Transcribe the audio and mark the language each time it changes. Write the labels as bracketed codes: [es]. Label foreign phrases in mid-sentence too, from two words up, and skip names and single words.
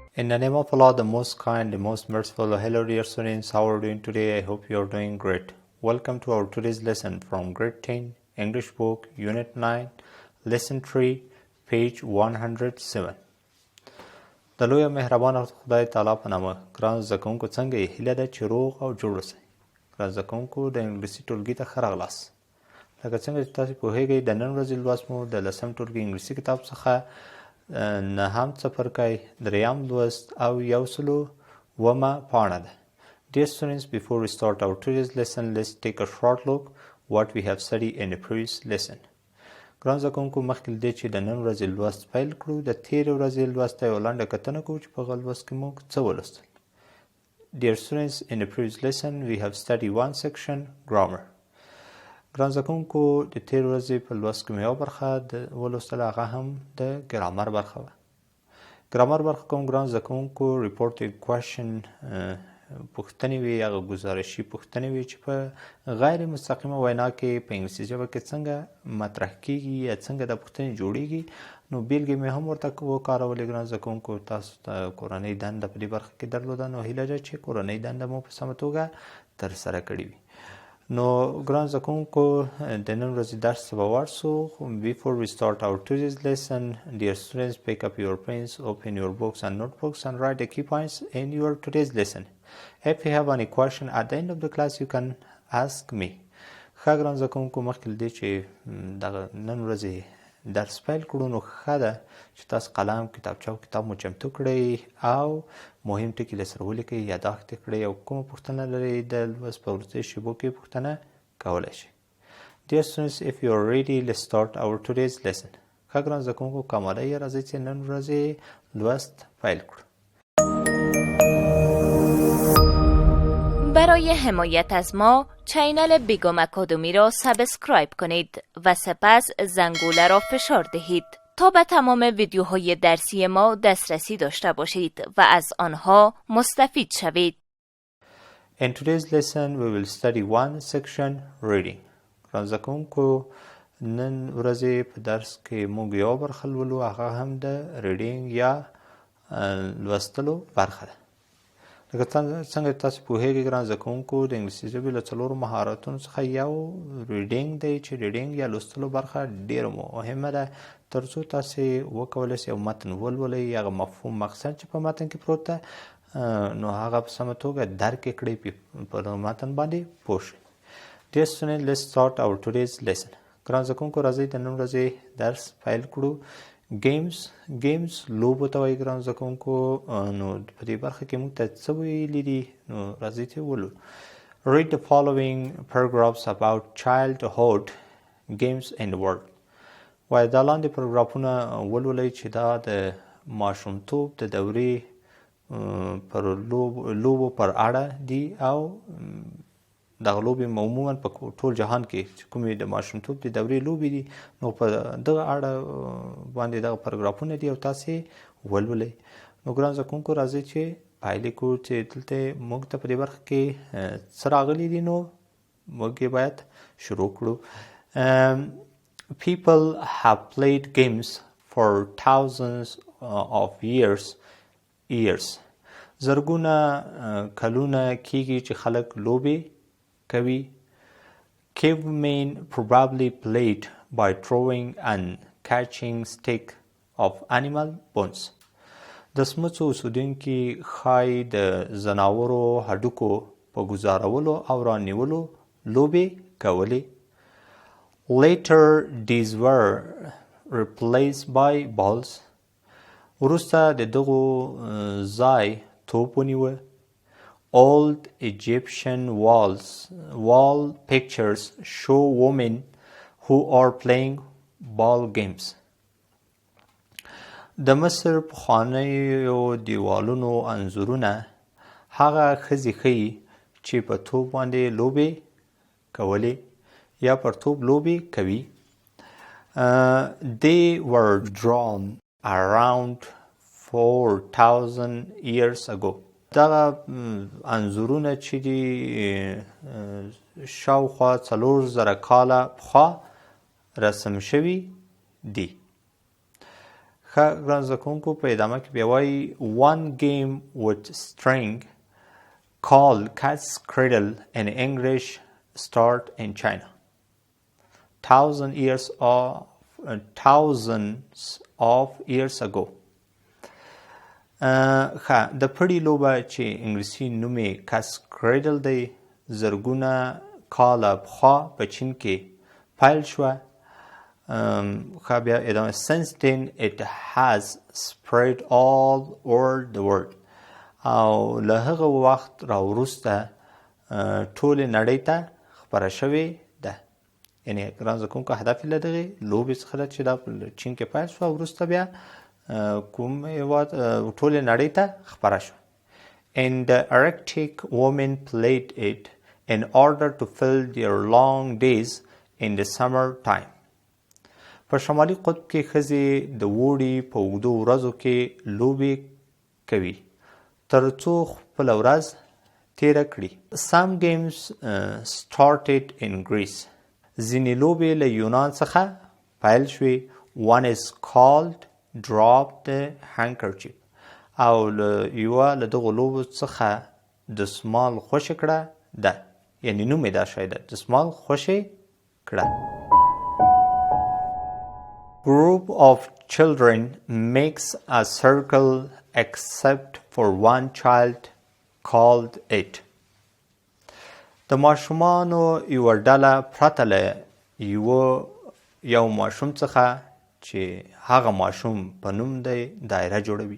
[en] the name of Allah, the most kind, the most merciful. Hello dear students, how are you doing today? I hope you are doing great. Welcome to our today's lesson from grade 10, English book, unit 9, lesson 3, page 107. [ps] د لوی مهربان خدای تعالی په نامه ګران زده کوونکو څنګه یې؟ هیله ده چې روغ او جوړ اوسئ. ګران زده کوونکو د انګلیسي ټولګي ته ښه راغلاست. لکه څنګه چې تاسو پوهیږئ د نن ورځې لوست مو د 10م ټولګي انګلیسي کتاب څخه نهم څپرکی، دریم لوست او 102مه پاڼه ده. [en] Dear students, before we start our today's lesson, let's take a short look what we have studied in the previous lesson. [ps] ګران زده کوونکو مخکې له دې چې د نن ورځې لوست پیل کړو د تېرې ورځې لوست ته یوه لنډه کتنه کوو چې په هغه لوست کې موږ څه ولوستل. [en] Dear students, in the previous lesson we have studied one section, grammar. [ps] ګران زده کوونکو د تېرې ورځې په لوست کې مې یوه برخه ولوستله، هغه هم د ګرامر برخه وه. ګرامر برخه کوم ګران زده کوونکو [en] reported question [ps] پوښتنې وي، هغه ګزارشي پوښتنې وي چې په غیر مستقیمه وینا کې په انګلیسي ژبه کې څنګه مطرح کیږي یا څنګه دا پوښتنې جوړیږي. نو بیلګې مې هم ورته وکارولې. ګران زده کوونکو تاسو ته کورنۍ دنده په دې برخه کې درلوده، نو هیله ده چې کورنۍ دنده مو په سمه توګه ترسره کړې وي. نو ګران زده کوونکو د نن ورځې درس ته به ورسو. [en] Before we start our today's lesson, dear students, pick up your pens, open your books and notebooks and write the key points in your today's lesson. If you have any question at the end of the class, you can ask me. [ps] ښه ګران زده کوونکو مخکې له دې چې دغه نن ورځې درس پیل کړو نو ښه ده چې تاسو قلم، کتابچه او کتاب مو چمتو کړئ او مهم ټکي له سره ولیکئ، یاداښت یې کړئ او کومه پوښتنه لرئ د لوست په وروستیو شیبو کې پوښتنه کولی شئ. [en] Dear students, if you are ready, let's start our today's lesson. [ps] ښه ګران زده کوونکو که آماده یې راځئ چې نن ورځې لوست پیل کړو. [fa] برای حمایت از ما چینل بیگم اکادمی را سابسکرایب کنید و سپس زنگوله را فشار دهید تا به تمام ویدیوهای درسی ما دسترسی داشته باشید و از آنها مستفید شوید. [en] In today's lesson we will study one section, reading. [ps] ګران زده کوونکو نن ورځې په درس کې موږ یوه برخه لولو، هغه هم د ریډینګ یا لوستلو برخه ده. لکه څنګه تاسو پوهیږئ ګران زده کوونکو د انګلیسي ژبې له 4 مهارتونو څخه یو ریډینګ دی چې ریډینګ یا لوستلو برخه ډیره مهمه ده تر څو تاسې وکولی شئ یو متن ولولئ، هغه مفهوم مقصد چې په متن کې پروت ده نو هغه په سمه توګه درک یې کړئ، په متن باندې پوه شئ. [en] Dear students, let's start our today's lesson. [ps] ګران زده کوونکو راځئ د نن ورځې درس پیل کړو. گیمز لوبو ته وایي ګران زده کوونکو. نو په دې برخه کې موږ ته څه ویلي دي نو راځئ چې ولولو. [en] Read the following paragraphs about childhood games in the world. [ps] وایي دا لاندې پاراګرافونه ولولئ چې دا د ماشومتوب د دورې پر لوبو پر اړه دي او دغه لوبې عموما په ټول جهان کې چې کومې د ماشومتوب د دورې لوبې دي نو په دغه اړه باندې دغه پاراګرافونه دي او تاسې ولولئ. نو ګران زده کوونکو راځئ چې پایلې کړو چې دلته موږ ته په دې برخه کې څه راغلي دي نو موږ یې باید شروع کړو. [en] People have played games for thousands of years. [ps] زرګونه کلونه کېږي چې خلک لوبې کوي. [en] Cavemen probably played by throwing and catching stick of animal bones. [ps] د سمڅو اوسېدونکي ښایي د ځناورو هډوکو په ګوزارولو او رانیولو لوبې کولې. [en] Later these were replaced by balls. [ps] وروسته د دغو ځای توپ ونیوه. [en] Old Egyptian wall pictures show women who are playing ball games. [ps] د مصر پخوانیو دیوالونو انځورونه هغه ښځې ښیي چې په توپ باندې لوبې کولې یا پر توپ لوبې کوي. [en] They were drawn around 4,000 years ago. [ps] دغه انځورونه چې دي شاوخوا 4,000 کاله پخوا رسم شوي دي. ښه ګران زده کوونکو په ادامه کې بیا وایي [en] one game with string called cat's cradle in English start in China. Thousands of years ago. [ps] ښه د پړي لوبه چې انګلیسي نوم یې cat's cradle دی زرګونه کاله پخوا په چین کې پیل شوه. ښه بیا ادامه [en] since then it has spread all over the world. [ps] او له هغه وخت راوروسته ټولې نړۍ ته خپره شوې ده. یعنې ګران زده کوونکو هدف یې له دغې لوبې څخه ده چې دا په چین کې پیل شوه او وروسته بیا کوم هېواد ټولې نړۍ ته خپره شوه. [en] And the Arctic women played it in order to fill their long days in the summer time. [ps] په شمالي قطب کې ښځې د اوړي په اوږدو ورځو کې لوبې کوي تر څو خپله ورځ تیره کړي. [en] Some games started in Greece. [ps] ځینې لوبې له یونان څخه پیل شوې. [en] One is called drop the handkerchief. [ps] او یوه له دغو لوبو څخه دستمال خوشې کړه ده. یعنې نوم یې دا شی ده دستمال خوشې کړه. [en] Group of children makes a circle except for one child called it. [ps] د ماشومانو یوه ډله پرته له یو ماشوم څخه چې هغه ماشوم په نوم دی دایره جوړوي.